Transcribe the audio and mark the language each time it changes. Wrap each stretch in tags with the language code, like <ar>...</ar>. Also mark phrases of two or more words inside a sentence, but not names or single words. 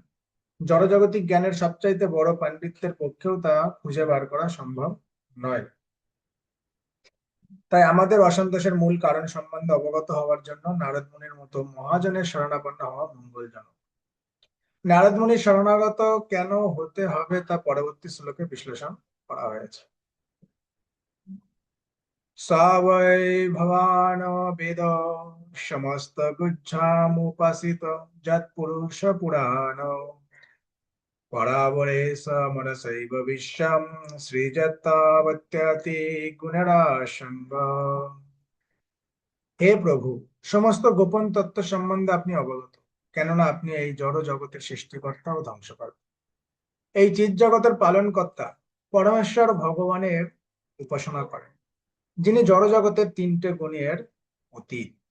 <bn>জড়জাগতিক জ্ঞানের সবচাইতে বড় পাণ্ডিত্যের পক্ষেও তা খুঁজে বার করা সম্ভব নয়। তাই আমাদের অসন্তোষের মূল কারণ সম্বন্ধে অবগত হওয়ার জন্য নারদ মুনির মতো মহাজনের শরণাপন্ন হওয়া মঙ্গলজনক। নারদ মুনির শরণাগত কেন হতে হবে তা পরবর্তী শ্লোকে বিশ্লেষণ করা হয়েছে।</bn> <sa>स वै भवान् वेद समस्तगुच्छामुपासित यत्पुरुष पुराण परावरे स मनसैव विश्वं সৃজতাবত্যতি গুণরাসঙ্গ।</sa> <bn>হে প্রভু, সমস্ত গোপন তত্ত্ব সম্বন্ধে আপনি অবগত, কেননা আপনি এই জড় জগতের সৃষ্টিকর্তা ও ধ্বংসকর্তা, এই চিৎ জগতের পালনকর্তা পরমেশ্বর ভগবানের উপাসনা করেন, যিনি জড় জগতের তিনটে গুণের অতীত।</bn>